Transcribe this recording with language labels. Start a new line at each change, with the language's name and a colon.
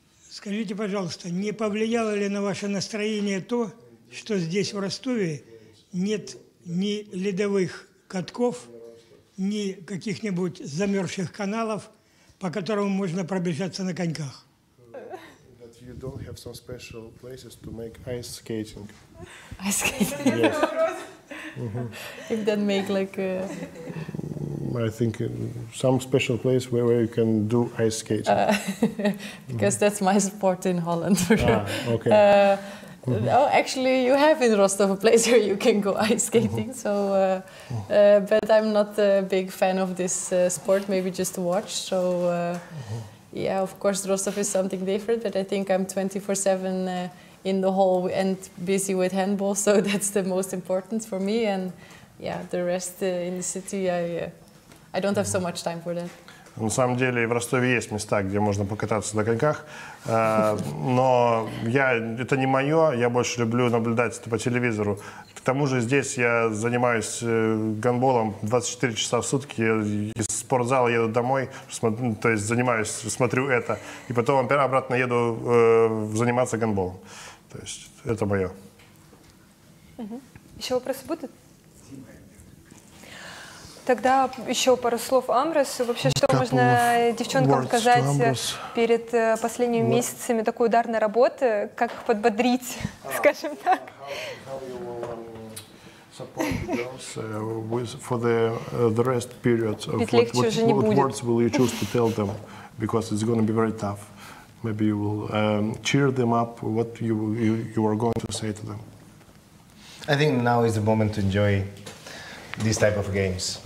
Russian: Скажите, пожалуйста, не повлияло ли на ваше настроение то, что здесь, в Ростове, нет ни ледовых катков, ни каких-нибудь замерзших каналов, по которым можно пробежаться на коньках?
English: You don't have some special places to make ice skating. Ice skating? Yes. If that make like I think some special place where you can do ice skating. Because that's my sport in Holland. Okay. Oh, actually, you have in Rostov a place where you can go ice skating. So, but I'm not a big fan of this sport. Maybe just to watch. So, yeah, of course, Rostov is something different. But I think I'm 24/7 in the hall and busy with handball. So that's the most important for me. And yeah, the rest in the city, I don't have so much time for that.
Russian: На самом деле в Ростове есть места, где можно покататься на коньках, но это не мое, я больше люблю наблюдать это по телевизору. К тому же здесь я занимаюсь гандболом 24 часа в сутки, из спортзала еду домой, то есть смотрю это, и потом обратно еду заниматься гандболом. То есть это мое. Еще вопросы будут? Тогда еще пару слов Амбросу. Вообще, что можно девчонкам сказать перед последними месяцами такой ударной работы? Как их подбодрить, скажем так?
English: For the rest period of what words will you choose to tell them, because it's going to be very tough. Maybe you will cheer them up. What you are going to say to them? I think now is the moment to enjoy this type of games.